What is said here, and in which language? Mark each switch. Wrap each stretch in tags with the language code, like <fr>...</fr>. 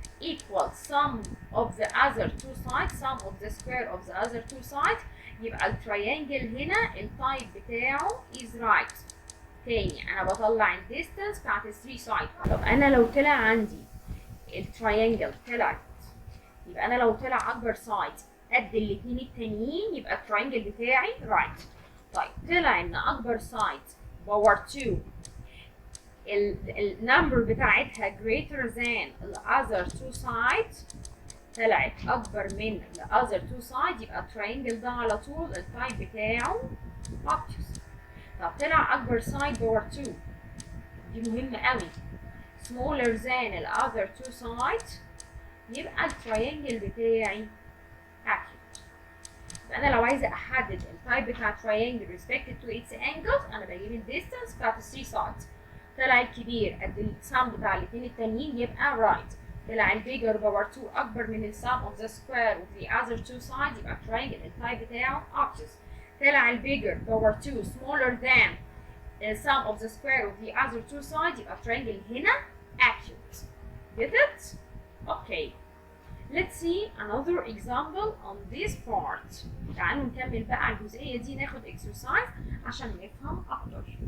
<en>equal sum of the other two sides sum of the square of the other two sides</en> <ar>يبقى التريانجل هنا التايب بتاعه</ar> <en>is right.</en> <ar>تاني انا بطلع الديستانس بتاعت ال 3 سايد. طب انا لو طلع عندي التريانجل طلعت يبقى انا لو طلع اكبر سايد قد الاتنين التانيين يبقى التريانجل بتاعي right. طيب طلع ان اكبر سايد باور 2 النمبر بتاعتها</ar> <en>greater than the other two sides</en> <ar>طلعت اكبر من</ar> <en>the other two sides</en> <ar>يبقى التريانجل ده على طول التايب بتاعه obtuse. طب طلع اكبر سايد باور 2 دي مهمة قوي</ar> <en>smaller than the other two sides</en> <ar>يبقى التريانجل بتاعي accurate. يبقى انا لو عايزة احدد التايب بتاع التريانجل</ar> <en>respected to its angles</en> <ar>انا بجيب الديستانس بتاعت ال 3 sides. طلع الكبير قد السم بتاع الاثنين التانيين يبقى right. طلع البيجر باور 2 اكبر من السم</ar> <en>of the square of the other two sides</en> <ar>يبقى التريانجل التايب بتاعه obtuse. طلع البيجر باور 2</ar> <en>smaller than the sum of the square of the other two sides</en> <ar>يبقى التريانجل هنا</ar> <en>accurate. Get it? Okay. Let's see another example on this part.</en> <ar>تعالوا نكمل بقى على الجزئية دي ناخد exercise عشان نفهم أكتر.</ar>